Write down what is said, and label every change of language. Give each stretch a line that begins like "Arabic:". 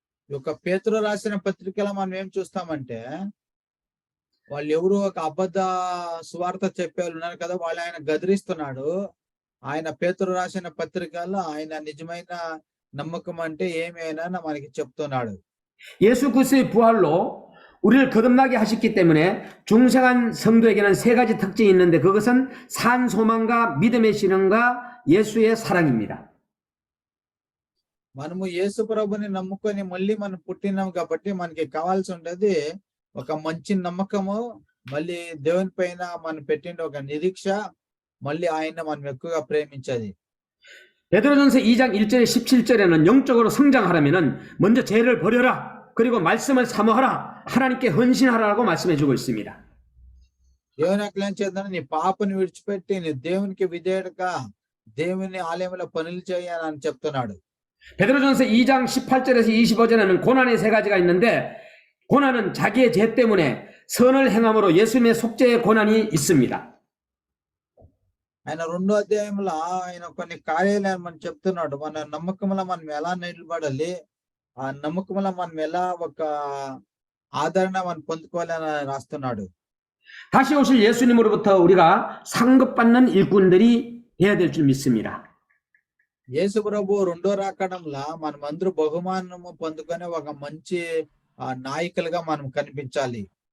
Telugu: ఈ యొక్క పేతురు రాసిన పత్రికలో మనం ఏం చూస్తామంటే వాళ్ళు ఎవరు ఒక అబద్ధ సువార్త చెప్పేవాళ్ళు ఉన్నారు కదా, వాళ్ళు ఆయన గదిరిస్తున్నాడు. ఆయన పేతురు రాసిన పత్రికల్లో ఆయన నిజమైన నమ్మకం అంటే ఏమి అయినా మనకి చెప్తున్నాడు.
Korean: 예수 그리스도의 부활로 우리를 거듭나게 하셨기 때문에 중생한 성도에게는 3가지 특징이 있는데 그것은 산 소망과 믿음의 신앙과 예수의 사랑입니다.
Telugu: మనము యేసు ప్రభుని నమ్ముకొని మళ్ళీ మనం పుట్టినాం కాబట్టి మనకి కావాల్సి ఉండేది ఒక మంచి నమ్మకము, మళ్ళీ దేవుని పైన మనం పెట్టిన ఒక నిరీక్ష, మళ్ళీ ఆయన మనం ఎక్కువగా ప్రేమించేది.
Korean: 베드로전서 2장 1절에 17절에는 영적으로 성장하려면은 먼저 죄를 버려라, 그리고 말씀을 사모하라, 하나님께 헌신하라고 말씀해주고 있습니다.
Telugu: దేవుని అట్లా చేద్దాం, నీ పాపని విడిచిపెట్టి నీ దేవునికి విధేయుడుగా దేవుని ఆలయంలో పనులు చేయాలని చెప్తున్నాడు.
Korean: 베드로전서 2장 18절에서 25절에는 고난의 3가지가 있는데 고난은 자기의 죄 때문에 선을 행함으로 예수님의 속죄의 고난이 있습니다.
Telugu: ఆయన 2వ అధ్యాయంలో ఆయన కొన్ని కార్యాలు మనం చెప్తున్నాడు. మన నమ్మకంలో మనం ఎలా నిలబడాలి, ఆ నమ్మకంలో మనం ఎలా ఒక ఆదరణ మనం పొందుకోవాలని రాస్తున్నాడు.
Korean: 다시 오실 예수님으로부터 우리가 상급받는 일꾼들이 돼야 될 줄 믿습니다.
Telugu: యేసు ప్రభు 2వ రాకడంలో మనం అందరూ బహుమానము పొందుకొని ఒక మంచి నాయకులుగా మనం కనిపించాలి.